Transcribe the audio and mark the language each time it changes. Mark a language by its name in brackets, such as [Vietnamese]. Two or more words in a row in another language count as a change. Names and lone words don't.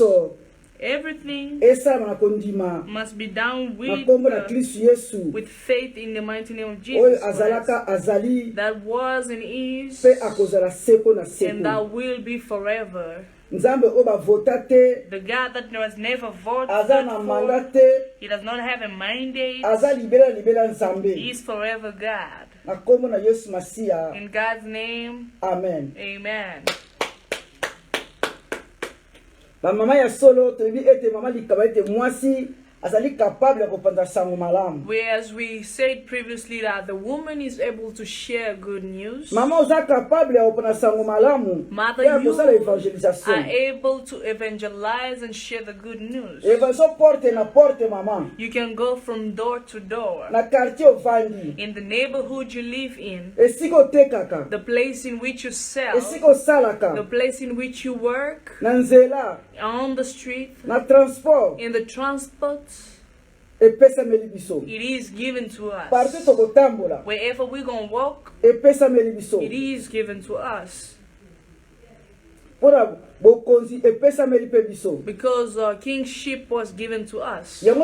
[English] Everything must be done with faith in the mighty name of Jesus Christ, that was and is and that will be forever. The God that was never voted for, he does not have a mandate, he is forever God. In God's name, amen. [Lingala] Mama ya solo tebi ete mama likaba ete mwasi azali capable kupanda sango malamu. [English] Whereas we said previously that the woman is able to share good news. [Lingala] Mama uza capable kupanda sango malamu. [English] Mother, you are able to evangelize and share the good news. [Lingala] Porte na porte mama. [English] You can go from door to door. [Lingala] Na quartier ovandi. [English] In the neighborhood you live in. [Lingala] Esiko tekaka. [English] The place in which you sell. [Lingala] Esiko salaka. [English] The place in which you work. [Lingala] Na nzela. [English] On the street. [Lingala] Na transport. [English] In the transport. It is given to us. Wherever we're going to walk, it is given to us. Because kingship was given to us.